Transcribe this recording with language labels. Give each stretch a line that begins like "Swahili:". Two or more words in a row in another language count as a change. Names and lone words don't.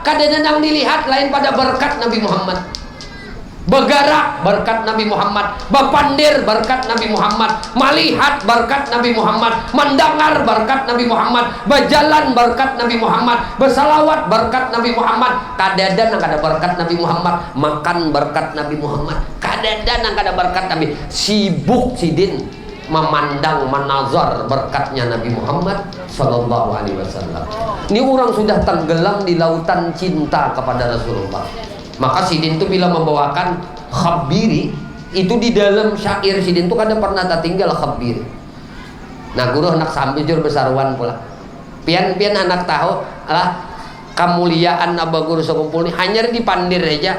Banjar: Kadang yang dilihat lain pada berkat Nabi Muhammad. Bergerak berkat Nabi Muhammad, berpandir berkat Nabi Muhammad, melihat berkat Nabi Muhammad, mendengar berkat Nabi Muhammad, berjalan berkat Nabi Muhammad, bersalawat berkat Nabi Muhammad. Kadang ada berkat Nabi Muhammad, makan berkat Nabi Muhammad. Kadang ada berkat Nabi. Sibuk Sidin memandang menazar berkatnya Nabi Muhammad
Arabic: صلى الله عليه وسلم.
Banjar: Ini orang sudah tenggelam di lautan cinta kepada Rasulullah. Maka Sidin itu bila membawakan khabiri itu di dalam syair Sidin itu kadang pernah tak tinggal khabiri. Nah guru anak sambil jur besaruan pula. Pian anak tahu lah kemuliaan abah guru sekumpul ini hanya dipandir aja.